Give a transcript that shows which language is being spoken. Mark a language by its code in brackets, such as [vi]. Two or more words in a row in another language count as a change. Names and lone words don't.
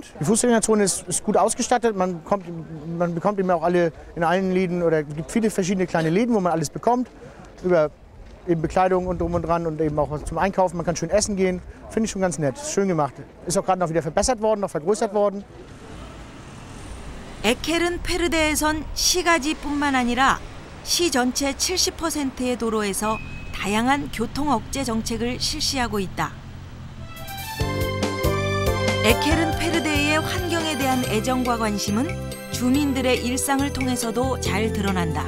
[de] Die Fußgängerzone ist gut ausgestattet. Man bekommt eben auch in allen Läden, oder es gibt viele verschiedene kleine Läden, wo man alles bekommt. Über eben Bekleidung und drum und dran und eben auch was zum Einkaufen. Man kann schön essen gehen. Finde ich schon ganz nett. Schön gemacht. Ist auch gerade noch wieder verbessert worden, noch vergrößert worden. [ko] 에케른페르데에선 시가지뿐만 아니라 시 전체 70%의 도로에서 다양한 교통 억제 정책을 실시하고 있다. 에케른페르데의 환경에 대한 애정과 관심은 주민들의 일상을 통해서도 잘 드러난다.